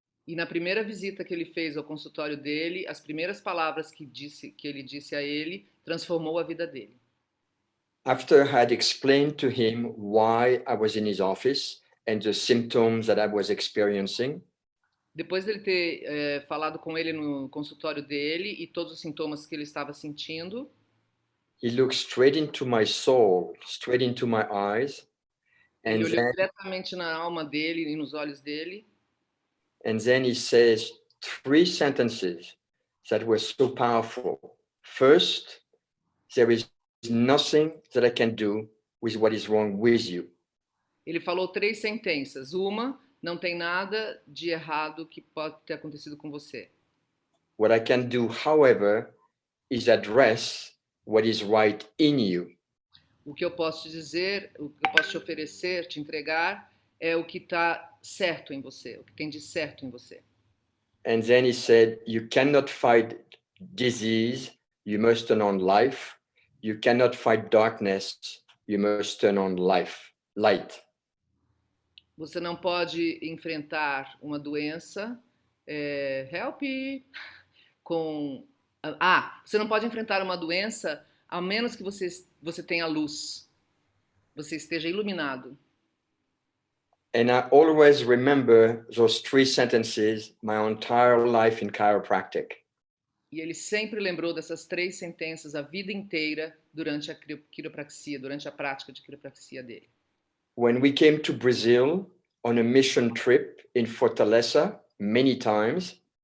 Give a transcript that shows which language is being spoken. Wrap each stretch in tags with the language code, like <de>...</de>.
<pt>E na primeira visita que ele fez ao consultório dele, as primeiras palavras que ele disse a ele transformou a vida dele.</pt> <en>After I had explained to him why I was in his office and the symptoms that I was experiencing,</en> <pt>Depois dele ter falado com ele no consultório dele e todos os sintomas que ele estava sentindo,</pt> <en>he looked straight into my soul, straight into my eyes,</en> <pt>ele olhou</pt> <en>then,</en> <pt>diretamente na alma dele e nos olhos dele.</pt> <en>and then he says 3 sentences that were so powerful. First, there is nothing that I can do with what is wrong with you.</en> <pt>Ele falou 3 sentenças. Uma, não tem nada de errado que pode ter acontecido com você.</pt> <en>What I can do, however, is address what is right in you.</en> <pt>O que eu posso te dizer, o que eu posso te oferecer, te entregar, é o que está certo em você, o que tem de certo em você.</pt> <en>And then he said, you cannot fight disease, you must turn on life. You cannot fight darkness, you must turn on light.</en> <pt>Você não pode enfrentar uma doença, help, com... você não pode enfrentar uma doença a menos que você tenha luz, você esteja iluminado.</pt> <en>And I always remember those 3 sentences my entire life in chiropractic.</en> <pt>E ele sempre lembrou dessas 3 sentenças a vida inteira durante a quiropraxia, durante a prática de quiropraxia dele.</pt> <en>When we came to Brazil on a mission trip in Fortaleza many times,</en>